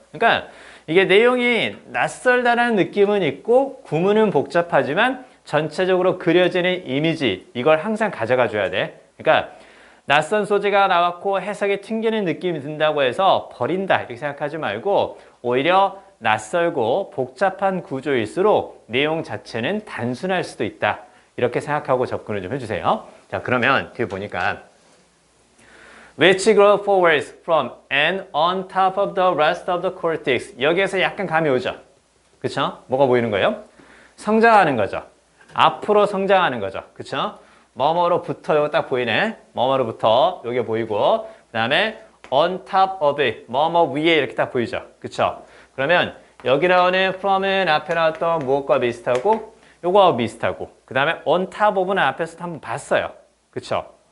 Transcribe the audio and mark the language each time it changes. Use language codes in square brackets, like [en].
[ko] 그러니까 이게 내용이 낯설다라는 느낌은 있고 구문은 복잡하지만 전체적으로 그려지는 이미지 이걸 항상 가져가 줘야 돼. 그러니까 낯선 소재가 나왔고 해석이 튕기는 느낌이 든다고 해서 버린다 이렇게 생각하지 말고 오히려 낯설고 복잡한 구조일수록 내용 자체는 단순할 수도 있다. 이렇게 생각하고 접근을 좀 해주세요. 자, 그러면 뒤에 보니까 [en] which grow forwards from and on top of the rest of the cortex. [ko] 여기에서 약간 감이 오죠. 그쵸? 뭐가 보이는 거예요? 성장하는 거죠. 앞으로 성장하는 거죠. 그쵸? 뭐뭐로부터 요거 딱 보이네. 뭐뭐로부터 요게 보이고 그 다음에 on top of it. 뭐뭐 위에 이렇게 딱 보이죠. 그쵸? 그러면 여기 나오는 from은 앞에 나왔던 무엇과 비슷하고 요거와 비슷하고 그 다음에 on top of는 앞에서 한번 봤어요. 그쵸?